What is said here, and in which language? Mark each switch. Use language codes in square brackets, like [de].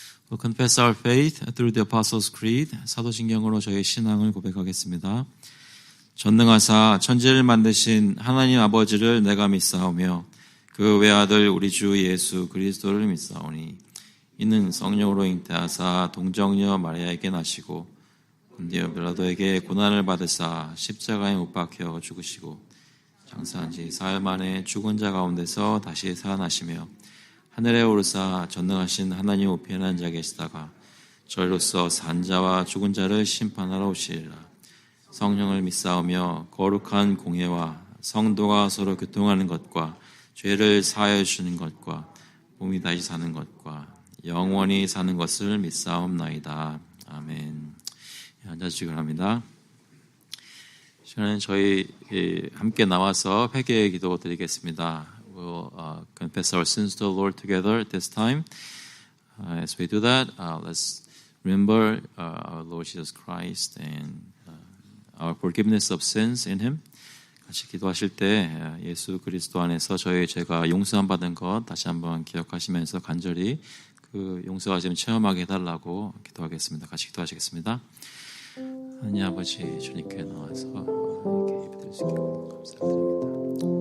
[en] We'll confess our faith through the Apostles' Creed. [ko] 사도신경으로 저희 신앙을 고백하겠습니다. 전능하사 천지를 만드신 하나님 아버지를 내가 믿사오며 그 외아들 우리 주 예수 그리스도를 믿사오니 이는 성령으로 잉태하사 동정녀 마리아에게 나시고 본디오 빌라도에게 고난을 받으사 십자가에 못 박혀 죽으시고 장사한 지 사흘 만에 죽은 자 가운데서 다시 살아나시며 하늘에 오르사 전능하신 하나님 우편에 앉아 계시다가 저희로서 산 자와 죽은 자를 심판하러 오시리라. 성령을 믿사오며 거룩한 공회와 성도가 서로 교통하는 것과 죄를 사하여 주는 것과 몸이 다시 사는 것과 영원히 사는 것을 믿사옵나이다. 아멘. 앉아주시기 바랍니다. 저는 저희 함께 나와서 회개의 기도 드리겠습니다. [en] We'll confess our sins to the Lord together at this time. As we do that, let's remember our Lord Jesus Christ and our forgiveness of sins in Him. [ko] 같이 기도하실 때 예수 그리스도 안에서 저희 죄가 용서함 받은 것 다시 한번 기억하시면서 간절히 그 용서하심 체험하게 해달라고 기도하겠습니다. 같이 기도하시겠습니다. 하나님 아버지 주님께 나와서 이렇게 예배드릴 수 있게 감사드립니다.